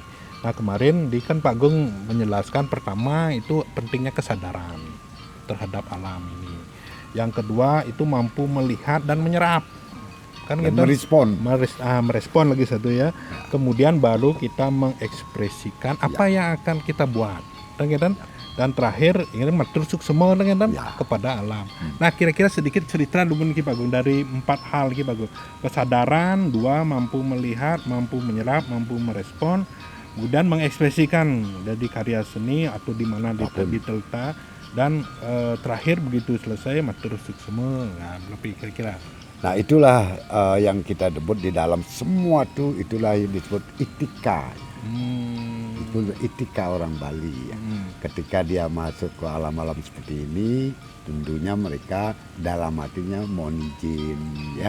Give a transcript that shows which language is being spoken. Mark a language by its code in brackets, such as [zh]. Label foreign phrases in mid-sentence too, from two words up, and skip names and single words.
[id] Nah kemarin di kan Pak Gong menjelaskan pertama itu pentingnya kesadaran terhadap alam ini. Yang kedua itu mampu melihat dan menyerap. Kan Dan kita merespon lagi satu ya. Kemudian baru kita mengekspresikan apa yang akan kita buat. Dan terakhir ini [ban] matur suksema [id] kepada alam. Nah kira-kira sedikit cerita dulu nih Pak Gung dari 4 hal nih Pak Gung. Kesadaran, 2 mampu melihat, mampu menyerap, mampu merespon, kemudian mengekspresikan dari karya seni atau di mana ditelta, dan terakhir begitu selesai [ban] matur suksema. [id] Nah lebih kira-kira. Nah itulah yang kita sebut di dalam semua itulah yang disebut etika. Itu etika orang Bali ya. Ketika dia masuk ke alam-alam seperti ini, tentunya mereka dalam hatinya mohon izin ya.